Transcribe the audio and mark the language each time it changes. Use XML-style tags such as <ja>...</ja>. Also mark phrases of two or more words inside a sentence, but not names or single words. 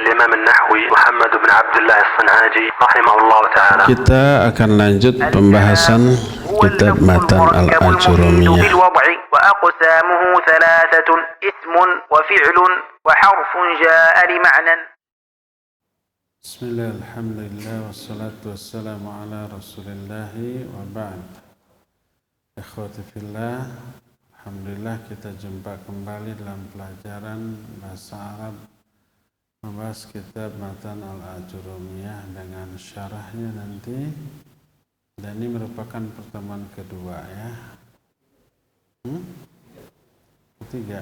<ar>الإمام النحوي محمد بن عبد الله الصنعاجي رحمه الله تعالى.</ar> <id>Kita akan lanjut pembahasan kitab Matan Al-Ajurumiyah.</id> <ar>وأقسامه ثلاثة اسم وفعل وحرف جاء لمعنى. بسم الله الحمد لله والصلاة والسلام على رسول الله وبعد. إخوتي في الله,</ar> <id>alhamdulillah kita jumpa kembali dalam pelajaran bahasa Arab membahas kitab Matan Al-Ajurumiyah dengan syarahnya nanti. Dan ini merupakan pertemuan kedua ya. Ketiga.</id>